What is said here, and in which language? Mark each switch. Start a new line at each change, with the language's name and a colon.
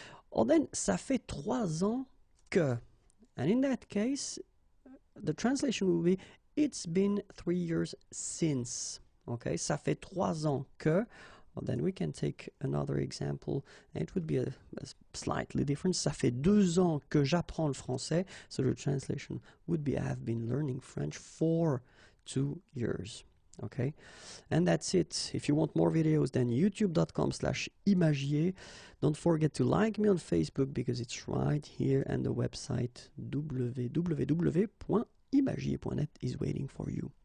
English: Or then,
French: ça fait 3 ans que.
English: And in that case, the translation will be, it's been 3 years since, okay?
French: Ça fait 3 ans que.
English: Well, then we can take another example, and it would be a slightly different.
French: Ça fait 2 ans que j'apprends le français.
English: So the translation would be, I have been learning French for 2 years. Okay, and that's it. If you want more videos, then youtube.com/imagier. Don't forget to like me on Facebook because it's right here, and the website www.imagier.net is waiting for you.